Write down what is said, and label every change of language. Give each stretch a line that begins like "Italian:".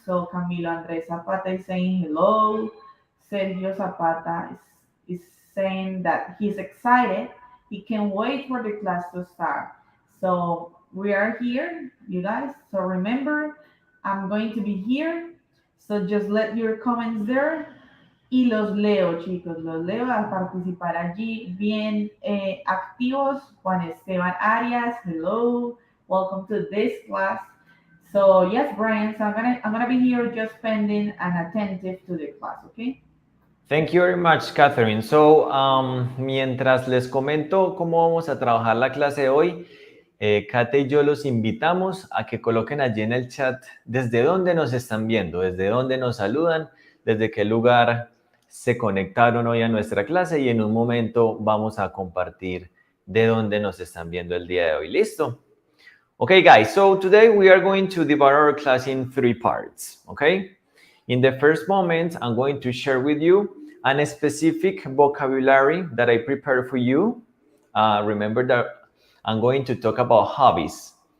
English: So Camilo Andres Zapata is saying hello. Sergio Zapata is saying that he's excited. He can't wait for the class to start. So we are here, you guys. So remember, I'm going to be here. So just let your comments there.
Spanish: Y los leo, chicos. Los leo a participar allí bien activos.
English: Juan Esteban Arias, hello. Welcome to this class. So yes, Brian, so I'm gonna be here just pending and attentive to the class, okay? Thank you very much, Katherine.
Spanish: So, mientras les comento cómo vamos a trabajar la clase de hoy, Kate y yo los invitamos a que coloquen allí en el chat desde dónde nos están viendo, desde dónde nos saludan, desde qué lugar se conectaron hoy a nuestra clase, y en un momento vamos a compartir de dónde nos están viendo el día de hoy. ¿Listo?
English: Okay, guys, so today we are going to divide our class in 3 parts, okay? In the first moment, I'm going to share with you a specific vocabulary that I prepared for you. Remember that I'm going to talk about hobbies.